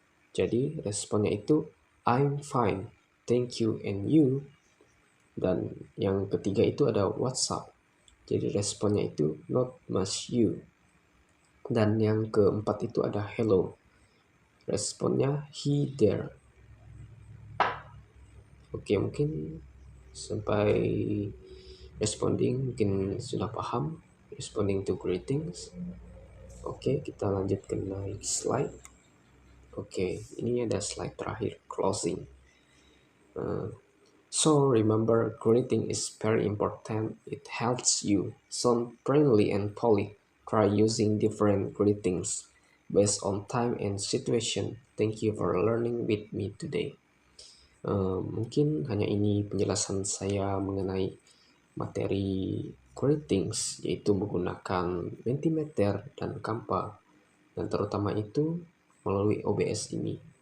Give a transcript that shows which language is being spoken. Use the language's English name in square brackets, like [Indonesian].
[Indonesian] Jadi responnya itu [English] I'm fine, thank you, and you. [Indonesian] Dan yang ketiga itu ada [English] what's up. [Indonesian] Jadi responnya itu [English] not much you. [Indonesian] Dan yang keempat itu ada hello. Responnya [English] he there. [Indonesian] Oke, mungkin sampai responding mungkin sudah paham. [English] Responding to greetings. [Indonesian] Oke, kita lanjut ke next slide. Oke, ini ada slide terakhir, closing. [English] So remember, greeting is very important. It helps you sound friendly and polite. Try using different greetings based on time and situation. Thank you for learning with me today. [Indonesian] Mungkin hanya ini penjelasan saya mengenai materi greetings, yaitu menggunakan Mentimeter dan Canva, dan terutama itu melalui OBS ini.